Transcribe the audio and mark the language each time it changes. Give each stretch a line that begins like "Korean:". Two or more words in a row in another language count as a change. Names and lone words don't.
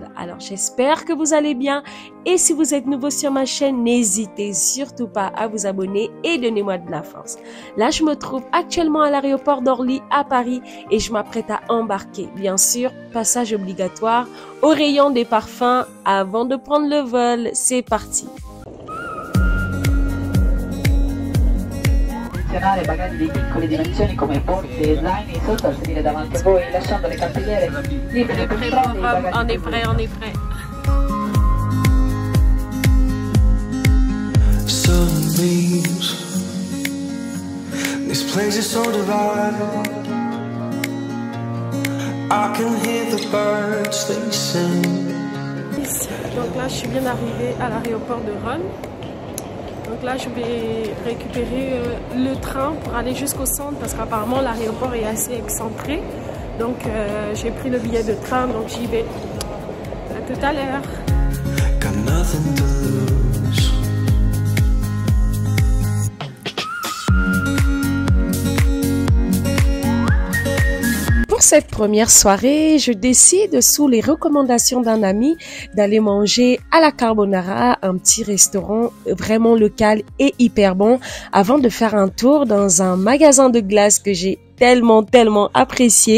French: Alors j'espère que vous allez bien. Et si vous êtes nouveau sur ma chaîne, n'hésitez surtout pas à vous abonner et donnez-moi de la force. Là, je me trouve actuellement à l'aéroport d'Orly à Paris et je m'apprête à embarquer. Bien sûr, passage obligatoire au rayon des parfums avant de prendre le vol. C'est parti.
Italian: Bagagli di piccole dimensioni come borse e zaini sotto al sedile davanti a voi, lasciando le cartelliere libere per i bagagli.
French: On est prêt, on est prêt.
English: Sunbeams, this place is so divided. I can hear the birds they sing.
French: Donc là, je suis bien arrivée à l'aéroport de Rome. Donc là, je vais récupérer le train pour aller jusqu'au centre parce qu'apparemment l'aéroport est assez excentré. Donc j'ai pris le billet de train, donc j'y vais. À tout à l'heure.
English: Got nothing to lose.
French: Pour cette première soirée, je décide, sous les recommandations d'un ami, d'aller manger à la Carbonara, un petit restaurant vraiment local et hyper bon, avant de faire un tour dans un magasin de glace que j'ai tellement apprécié.